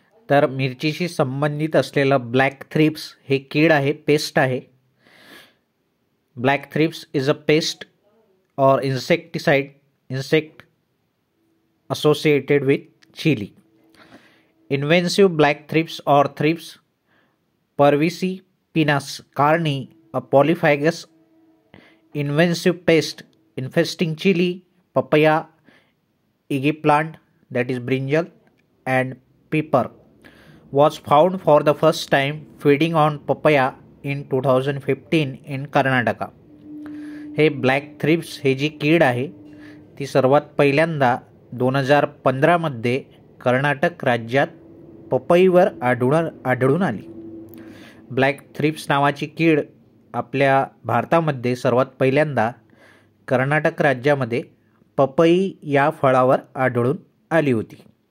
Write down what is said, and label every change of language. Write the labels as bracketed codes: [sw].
[mr] तर मिरचीशी संबंधित असलेलं ब्लॅक थ्रिप्स हे कीड आहे, पेस्ट आहे. [en] Black thrips is a pest or insect associated with chili. Invasive black thrips or thrips Parvicipinus carni, a polyphagous invasive pest infesting chili, papaya, eggplant that is brinjal and pepper, was found for the first time feeding on papaya in 2015 in Karnataka. [mr] हे black thrips हे जी कीड आहे ती सर्वात पहिल्यांदा 2015मध्ये कर्नाटक राज्यात पपईवर आढळून आली. ब्लॅक थ्रिप्स नावाची कीड आपल्या भारतामध्ये सर्वात पहिल्यांदा कर्नाटक राज्यामध्ये पपई या फळावर आढळून आली होती.